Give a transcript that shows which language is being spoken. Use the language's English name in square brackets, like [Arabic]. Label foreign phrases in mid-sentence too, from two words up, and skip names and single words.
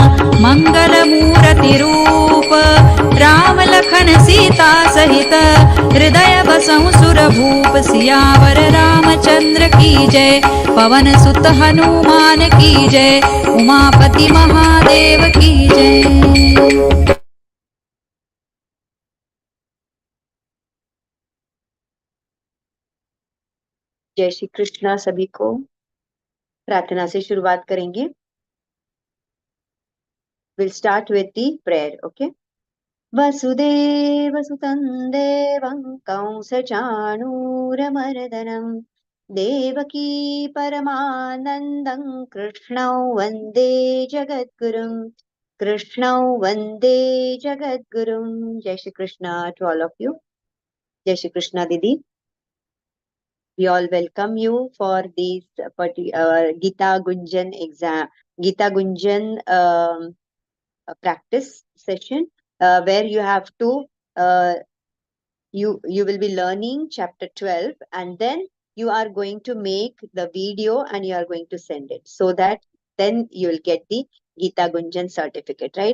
[Hindi] मंगल मूर्ति रूप राम लखन सीता सहित हृदय बसहु सुर भूप सियावर रामचंद्र की जय पवन सुत हनुमान की जय उमापति महादेव की जय। जय श्री कृष्णा सभी को। प्रार्थना से शुरुआत करेंगे। [English] will start with the prayer. [Sanskrit] ओके। वसुदेव सुतं देवं कंसचाणूरमर्दनं देवकी परमानन्दं कृष्णौ वन्दे जगद्गुरुं [Hindi] जय श्री कृष्णा [English] to all of you. [Hindi] जय श्री कृष्णा दीदी। [English] We all welcome you for this Gita Gunjan exam, Gita Gunjan practice session, where you have to you will be learning chapter 12, and then you are going to make the video and you are going to send it, so that then you will get the Gita Gunjan certificate, right?